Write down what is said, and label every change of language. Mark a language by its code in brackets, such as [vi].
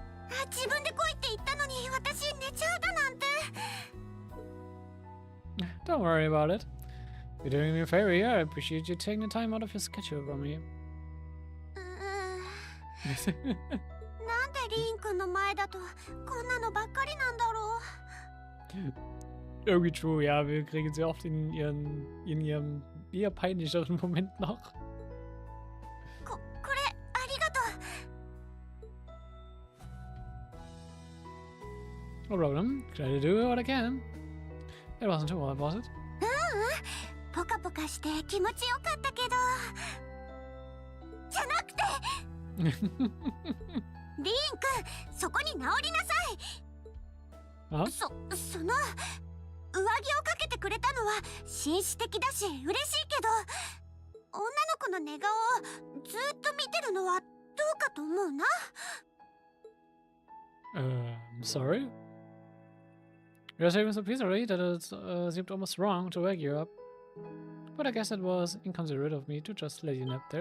[ja] あ、自分で来いって言ったのに私寝ちゃうだなんて。 [en] Don't worry about it. You're doing me a favor here. I appreciate you taking the time out of your schedule from me. [ja] なんでリン君の前だとこんなのばっかりなんだろう。 [de] Irgendwie true, ja, wir kriegen sie oft in ihrem eher peinlicheren Moment noch. [ja] これありがとう。 [en] No problem. Try to do what I can. It wasn't too hard, was it? [ja] ポカポカして気持ちよかったけど、じゃなくてリン君、そこに直りなさい。あ？その上着をかけてくれたのは紳士的だし嬉しいけど、女の子の寝顔をずっと見てるのはどうかと思うな。 [en] I'm sorry. You're saying so peacefully that it seemed almost wrong to wake you up. But I guess it was inconsiderate of me to just let you nap there.